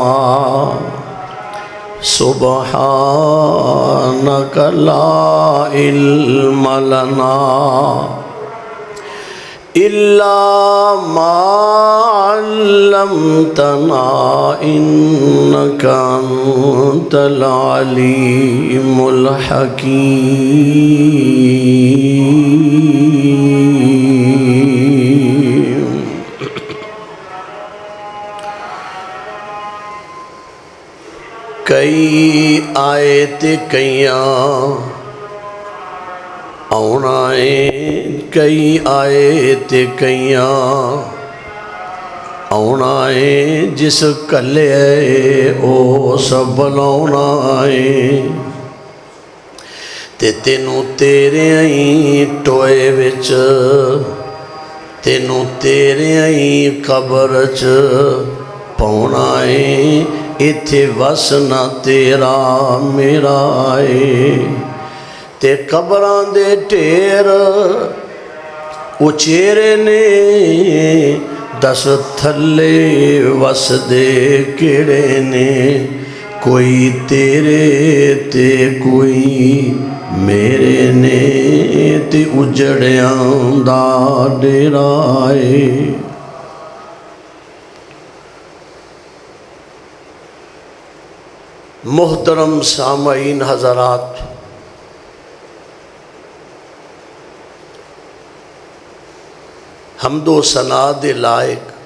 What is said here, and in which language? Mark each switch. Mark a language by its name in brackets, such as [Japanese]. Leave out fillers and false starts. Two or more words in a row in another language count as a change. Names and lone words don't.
[Arabic] سبحانك لا علم لنا إلا ما علمتنا إنك أنت العليم الحكيم. [Punjabi] کئی آئے تے کئیاں آنا ہے، کئی آئے تے کئیاں آنا ہے، جس کلے او سب بلاؤنا ہے. تے تینوں تیرے آئیں ٹوئے وچ، تینوں تیرے آئیں قبر چ پاؤنا ہے. ایتھے وسنا تیرا میرا ہے. تے قبراں دے ٹھیر اچیرے نے، دس تھلے وس دے کیڑے نے. کوئی تیرے تے کوئی میرے نے تے اجڑیاں دا ڈیرا اے۔ محترم سامعین حضرات، حمد و ثنا دے لائق